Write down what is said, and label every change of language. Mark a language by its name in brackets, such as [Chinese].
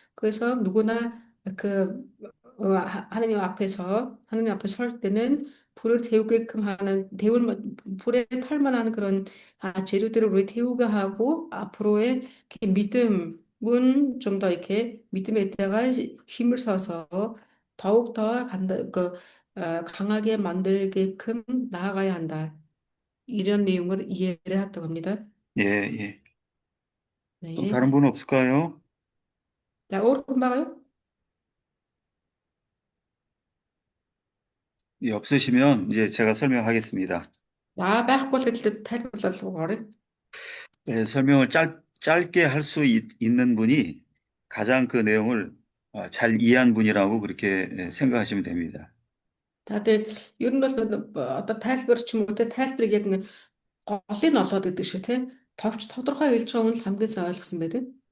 [Korean] 그래서 누구나 그 하느님 앞에 설 때는 불을 태우게끔 하는 불에 털만한 그런 재료들을 우리 태우게 하고 앞으로의 믿음은 좀 더 이렇게 믿음에다가 힘을 써서 더욱더 강하게 만들게끔 나아가야 한다. 이런 내용을 이해를 했다고 합니다. 예, 예. 또 네. 다른 분 없을까요? [Mongolian] 자, өөр хүн байгаа юу? [Korean] 예, 없으시면 이제 제가 설명하겠습니다. [Mongolian] За, байхгүй бол хэлээд тайлбарлал орё. [Korean] 예, 설명을 짧게 할 수 있는 분이 가장 그 내용을 잘 이해한 분이라고 그렇게 생각하시면 됩니다. [Mongolian] За, тэгээд ер нь бол одоо тайлбар ч юм уу те тайлбарыг яг нэг голыг олоод гэдэг шиг те товч тодорхой хэлж байгаа хүн л хамгийн сайн ойлгосон байдаг.